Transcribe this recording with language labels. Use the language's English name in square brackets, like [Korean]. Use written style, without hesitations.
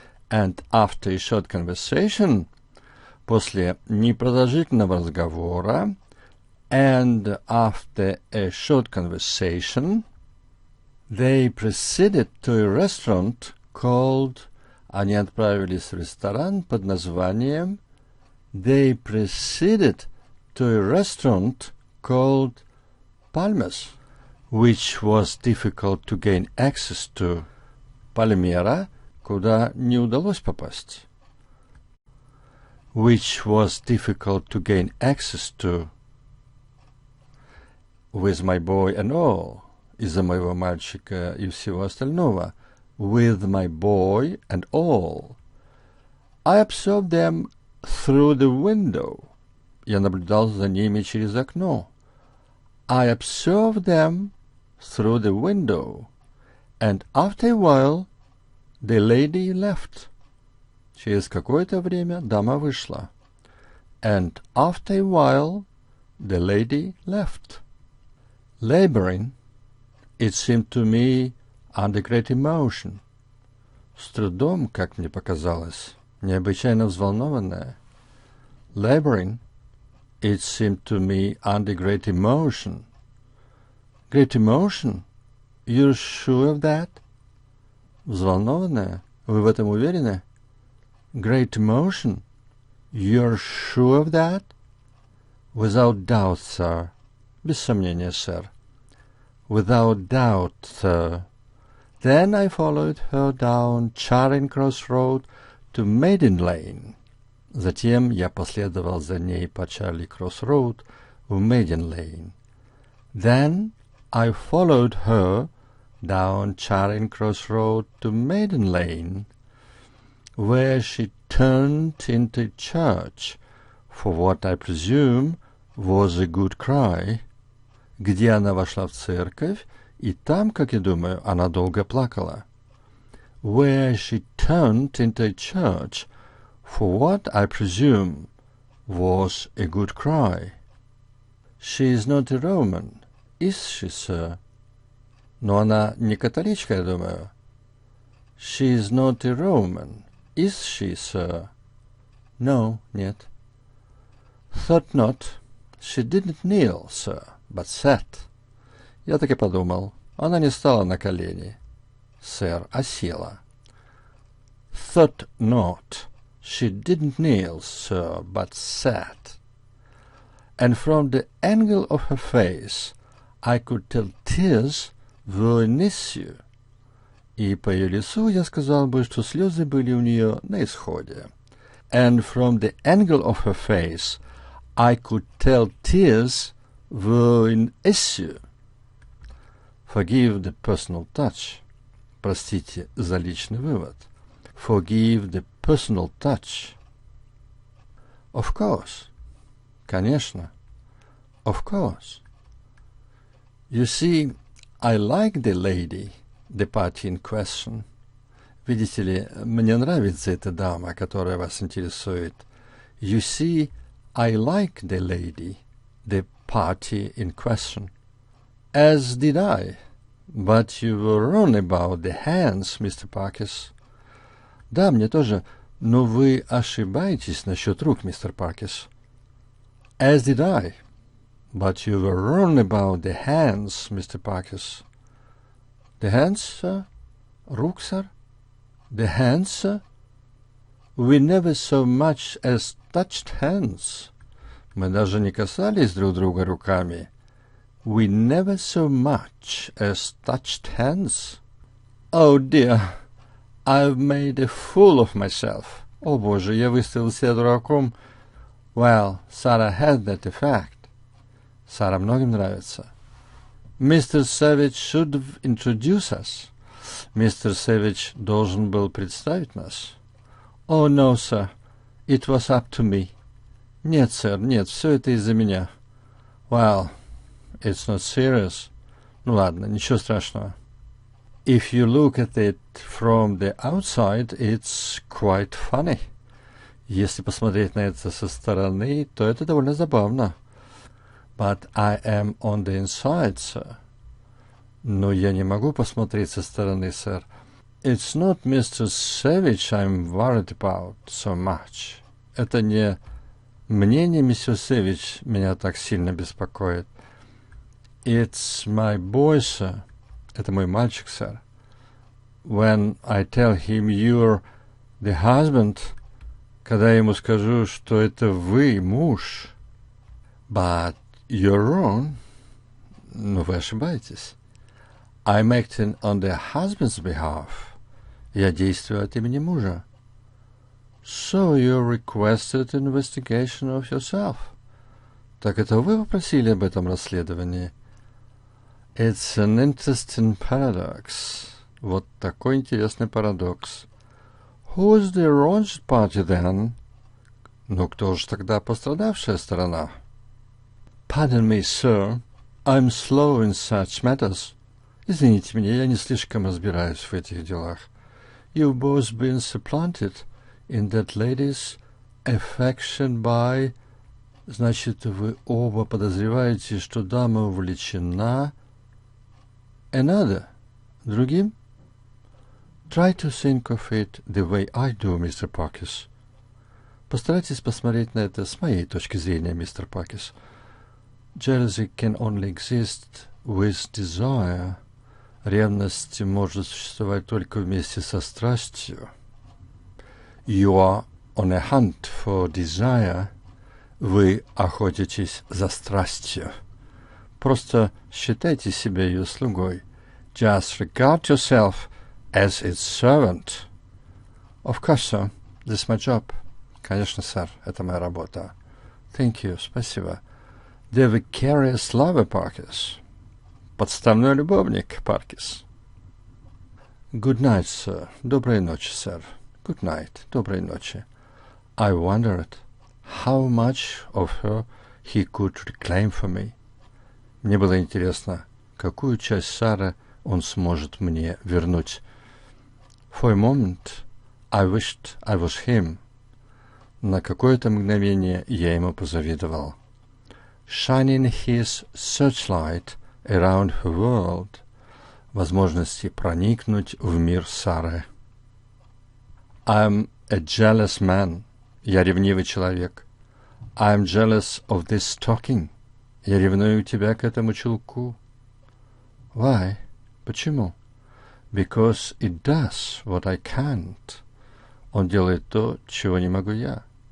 [English] And after a short conversation, [Russian] после непродолжительного разговора, [English] and after a short conversation, they proceeded to a restaurant called, [Russian] они отправились в ресторан под названием [English] They proceeded to a restaurant called Palmer's, which was difficult to gain access to. [Russian] Пальмера, куда не удалось попасть. [English] Which was difficult to gain access to. With my boy and all. [Russian] Из-за моего мальчика и всего остального. [English] With my boy and all. I observed them through the window. [Russian] Я наблюдал за ними через окно. [English] I observed them through the window. And after a while, the lady left. [Russian] Через какое-то время дама вышла. [English] And after a while, the lady left. Laboring, it seemed to me, under great emotion. [Russian] С трудом, как мне показалось, необычайно взволнованная. [English] Laboring, it seemed to me, under great emotion. Great emotion? You're sure of that? [Russian] Взволнованная? Вы в этом уверены? [English] Great emotion? You're sure of that? Without doubt, sir. [Russian] Без сомнения, сэр. [English] Without doubt, sir. Then I followed her down Charing Cross Road to Maiden Lane. [Russian] Затем я последовал за ней по Чарли Кросс Роуд в Maiden Lane. [English] Then I followed her down Charing Cross Road to Maiden Lane, where she turned into church for what I presume was a good cry, [Russian] где она вошла в церковь, и там, как я думаю, она долго плакала. [English] Where she turned into church for what I presume was a good cry. She is not a Roman, is she, sir? [Russian] Но она не католичка, я думаю. [English] She is not a Roman, is she, sir? No, [Russian] нет. [English] Thought not. She didn't kneel, sir, but sat. [Russian] Я так и подумал. Она не стала на колени, сэр, а села. [English] Thought not. She didn't kneel, sir, but sat. And from the angle of her face I could tell tears were an issue. [Russian] И по ее лицу я сказал бы, что слезы были у нее на исходе. [English] And from the angle of her face I could tell tears were an issue. Forgive the personal touch. [Russian] Простите за личный вывод. [English] Forgive the personal touch. Of course. [Russian] Конечно. [English] Of course. You see, I like the lady, the party in question. [Russian] Видите ли, мне нравится эта дама, которая вас интересует. [English] You see, I like the lady, the party in question. As did I. But you were wrong about the hands, Mr. Parkes. [Russian] Да, мне тоже, но вы ошибаетесь насчет рук, мистер Паркес. [English] As did I. But you were wrong about the hands, Mr. Parkes. The hands, sir? [Russian] Рук, [English] sir? The hands, sir? We never so much as touched hands. [Russian] Мы даже не касались друг друга руками. [English] We never so much as touched hands. Oh, dear, I've made a fool of myself. [Russian] О, Боже, я выставил себя дураком. [English] Well, Sarah had that effect. [Russian] Сара многим нравится. Mr. [English] Savage should have introduced us. [Russian] Мистер Savage должен был представить нас. [English] Oh, no, sir. It was up to me. [Russian] Нет, сэр, нет, все это из-за меня. [English] Well, it's not serious. [Russian] Ну ладно, ничего страшного. [English] If you look at it from the outside, it's quite funny. [Russian] Если посмотреть на это со стороны, то это довольно забавно. [English] But I am on the inside, sir. [Russian] Но я не могу посмотреть со стороны, сэр. [English] It's not Mr. Savage I'm worried about so much. [Russian] Это не мнение мистер Savage меня так сильно беспокоит. [English] It's my boy, sir. [Russian] Это мой мальчик, сэр. [English] When I tell him you're the husband, [Russian] Когда я ему скажу, что это вы, муж, [English] but you're wrong, [Russian] но вы ошибаетесь. [English] I'm acting on the husband's behalf. [Russian] Я действую от имени мужа. [English] So you requested investigation of yourself. [Russian] Так это вы попросили об этом расследовании? [English] It's an interesting paradox. [Russian] Вот такой интересный парадокс. [English] Who's the wronged party then? [Russian] Ну, кто же тогда пострадавшая сторона? [English] Pardon me, sir. I'm slow in such matters. [Russian] Извините меня, я не слишком разбираюсь в этих делах. [English] You've both been supplanted in that lady's affection by... [Russian] Значит, вы оба подозреваете, что дама увлечена [English] another, [Russian] другим? [English] Try to think of it the way I do, Mr. Parkes. [Russian] Постарайтесь посмотреть на это с моей точки зрения, мистер Паркес. [English] Jealousy can only exist with desire. [Russian] Ревность может существовать только вместе со страстью. [English] You are on a hunt for desire. [Russian] Вы охотитесь за страстью. Просто считайте себя ее слугой. [English] Just regard yourself as its servant. Of course, sir. This is my job. [Russian] Конечно, сэр, это моя работа. [English] Thank you, [Russian] спасибо. [English] The vicarious lover, Parkes. [Russian] Подставной любовник, Паркес. [English] Good night, sir. [Russian] Доброй ночи, сэр. [English] Good night. [Russian] Доброй ночи. [English] I wondered how much of her he could reclaim for me. [Russian] Мне было интересно, какую часть Сары он сможет мне вернуть. [English] For a moment, I wished I was him. [Russian] На какое-то мгновение я ему позавидовал. [English] Shining his searchlight around her world, [Russian] возможности проникнуть в мир Сары. [English] I'm a jealous man. [Russian] Я ревнивый человек. [English] I'm jealous of this stocking. [Russian] Я ревную тебя к этому чулку. [English] Why? [Russian] Почему? [English] Because it does what I can't. [Russian] Он делает то, чего не могу я.